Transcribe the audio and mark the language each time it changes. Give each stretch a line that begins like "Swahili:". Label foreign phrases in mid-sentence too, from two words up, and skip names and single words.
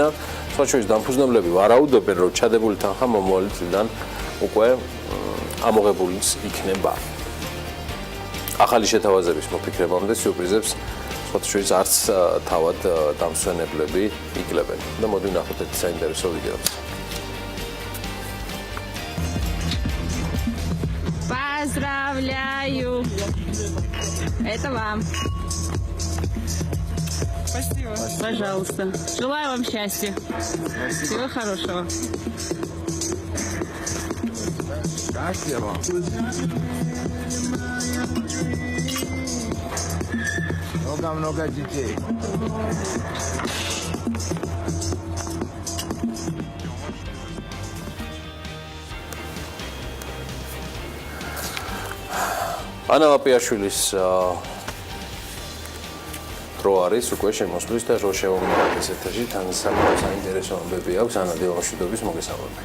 Georgian: სხვა შორის დამფუძნებლები ვარაუდობენ, რომ ჩადებული თანხა მომავალი წლიდან უკვე ამოღებულიც იქნება. ახალი შეთავაზების მოფიქრებამდე სიურპრიზებს სხვა შორის არც თავად დამსვენებლები იკლებენ. და მოდი ვნახოთ ერთ საინტერესო ვიდეოს.
Russian: Поздравляю! Это вам. Спасибо. Пожалуйста. Желаю вам счастья. Всего хорошего. Спасибо. Много детей.
Georgian: ანა ლაპიაშვილის დრო არის უკვე შემოსვლის და რო შევამოწმოთ ეს ეთერში თან საინტერესო ამბები აქვს ანა დილამშვიდობის მოგესალმებით.